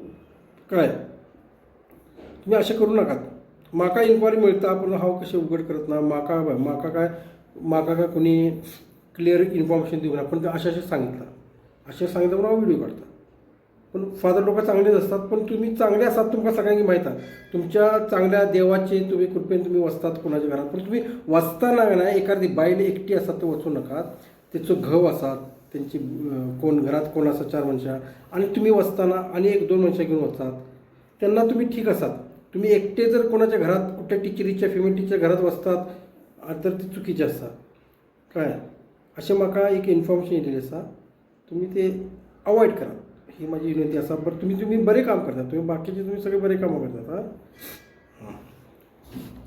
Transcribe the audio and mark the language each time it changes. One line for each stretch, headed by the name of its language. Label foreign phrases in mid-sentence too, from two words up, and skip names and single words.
Konkani: कळ्ळें? तुम्ही अशें करूं नाकात. म्हाका इन्क्वायरी मेळटा, पूण हांव कशें उघड करत ना. म्हाका काय कोणी
English: clear information
Konkani: दिवंक ना, पण अशें सांगितलं म्हणून हांव व्हिडिओ काडटा.
Marathi: पण फादर लोक चांगलेच असतात, पण तुम्ही चांगले आसात तुमकां सगळ्यांक माहीत आहे.
Konkani: तुमच्या चांगल्या देवाचे तुम्ही कृपेन तुम्ही वचतात कोणाच्या घरात, पण तुम्ही वचताना ना एखादी बायल एकटी आसात तो वचूं नाकात. तेचो घव आसात, त्यांची कोण घरात कोण आसा, चार मनशां, आणि तुम्ही वचताना आणि एक दोन मनशां घेऊन वचात, तेन्ना तुम्ही ठीक आसात. तुम्ही एकटे जर कोणाच्या घरात, कुठल्या टिचरीच्या
English: female teacher
Konkani: घरात वचतात तर ते चुकीचे आसा. काय अशें म्हाका एक इन्फॉर्मेशन येयलेली आसा, तुम्ही ते अवॉयड करा, ही माझी विनंती असा. बरं, तुम्ही बरे काम करता, तुम्ही बाकीचे तुम्ही सगळे बरे कामं करतात. हां.